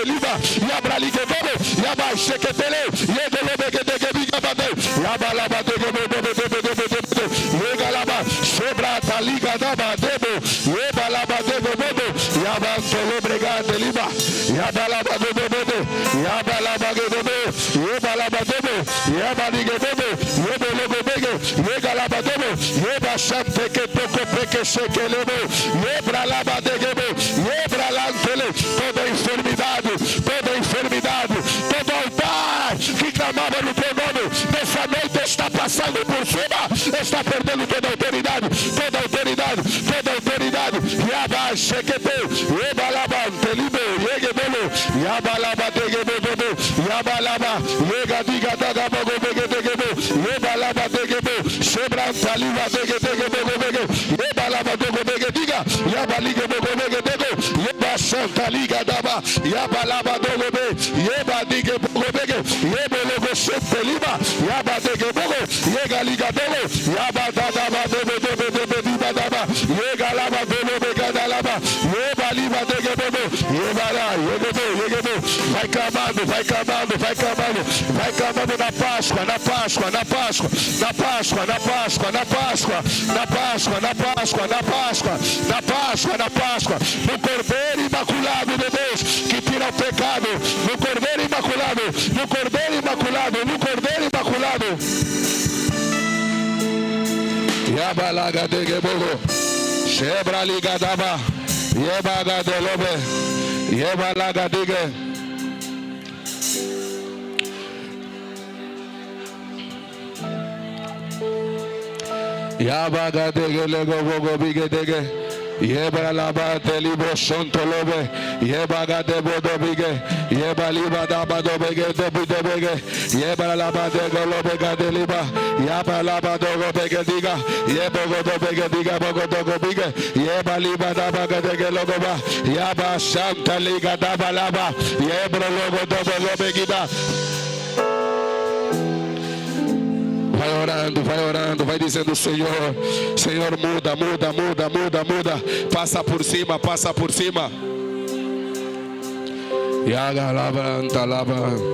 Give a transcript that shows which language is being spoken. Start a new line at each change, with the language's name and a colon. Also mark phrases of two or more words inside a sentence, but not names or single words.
Portuguese: liba, yabraligebo, yabasheketele, yegelebegedegabade, yabalabadege, yegalaba, shebrata liga dabadebo, yebalabadego, yabatolebregade liba, yabalabadego, yabalabagedebo, yebalabadebo, yabaligebo, yebelebege, yegalabadebo, yebashanteke toko peke shekelebo, yebralabadegebo, yebralantele. Toda enfermidade, todo altar que clamava no teu nome, nessa noite está passando por cima, está perdendo toda autoridade, Yabashekete, yebalabantelibo, yegebelo, yabalabadegebo, yabalaba, yegadigadagabogobegedegebo, yebalabadegebo, shebrantaliba, yebalabadogobegediga, yabaligebo, yebashantaliga daba, yabalabadogebe, yebadigebo, yebologo shepeliba, yabadegebo, yegaligadebo, yabadadabadebe, yegalabadebe, yebalibadegebo, yegebo. Vai clamando na Páscoa, no Cordeiro Imaculado de Deus, que tira o pecado, no Cordeiro Imaculado, Yabalaga de Gebogo, Shebra Ligadaba, Yebaga de Lobe, Yebalaga de Yabaga de Gelego Bigedege. Yeba laba delibro shontolobe, yeba gade bodobige, yeba liba daba dobege dobige, yeba laba de golobe gadeliba, yaba laba dobege diga, yeba godobege diga bogodobige, yeba liba daba gade logoba, yaba shanta liga daba laba, yeba logo dobege da. Vai orando, vai dizendo: Senhor, muda, passa por cima. Yaga lava, antalava.